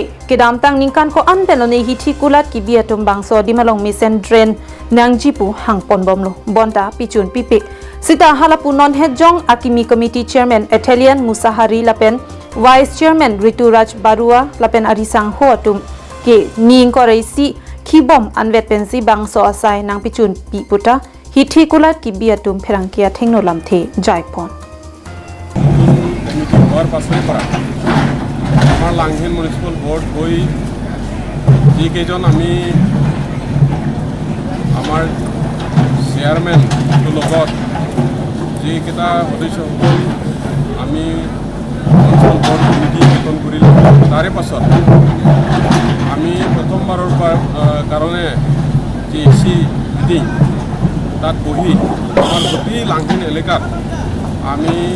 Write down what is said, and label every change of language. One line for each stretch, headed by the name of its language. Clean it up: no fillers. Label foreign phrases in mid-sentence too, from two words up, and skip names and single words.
Karbi: kedamtang ningkan ko anpelone hithi kulat ki biatum bangso dimalong misen drain nangjipu hangpon bomlo bonta pichun pipi sita halapu non hejong akimi committee chairman Athalian Musahari Lapen vice chairman Rituraj Barua Lapen arisang hoatum ke ning koreisi khibom anvet pensi bangso asai nang pichun pi puta hithi kulat ki biatum pherangkia thengno lamthe jaipon
Assamese: আমাৰ লাংহিন
English: municipal board
Assamese: গৈ যিকেইজন আমি আমাৰ চেয়াৰমেনটোৰ লগত যিকেইটা সদস্যসকল আমি
English: municipal board committee
Assamese: গঠন কৰিলোঁ তাৰে পাছত আমি প্ৰথমবাৰৰ কাৰণে যি এচি মিটিং তাত বহি আমাৰ গোটেই লাংহিন এলেকাত আমি